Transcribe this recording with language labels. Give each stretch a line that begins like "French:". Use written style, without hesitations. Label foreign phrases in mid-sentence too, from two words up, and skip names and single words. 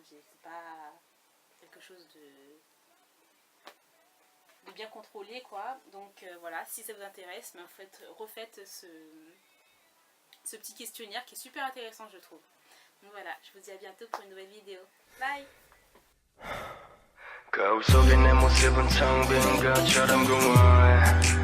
French: C'est pas quelque chose de bien contrôlé quoi. Donc voilà, si ça vous intéresse, mais en fait, refaites ce petit questionnaire qui est super intéressant je trouve. Donc voilà, je vous dis à bientôt pour une nouvelle vidéo. Bye!
Korean: 거울 속에 내 모습은 텅 빈 것처럼 공허해